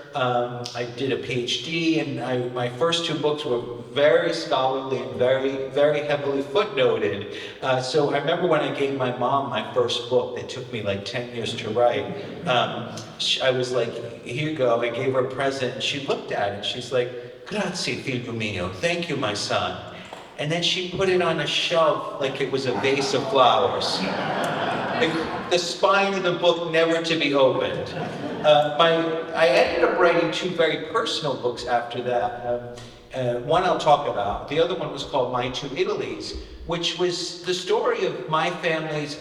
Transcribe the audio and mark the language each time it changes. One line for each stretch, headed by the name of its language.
English: I did a PhD, and my first 2 books were very scholarly and very, very heavily footnoted. So I remember when I gave my mom my first book that took me like 10 years to write, I was like, here you go. I gave her a present, and she looked at it. She's like,
Italian: grazie, figlio mio.
English: Thank you, my son. And then she put it on a shelf like it was a vase of flowers. The spine of the book never to be opened. I ended up writing 2 very personal books after that. One I'll talk about. The other one was called My 2 Italys, which was the story of my family's.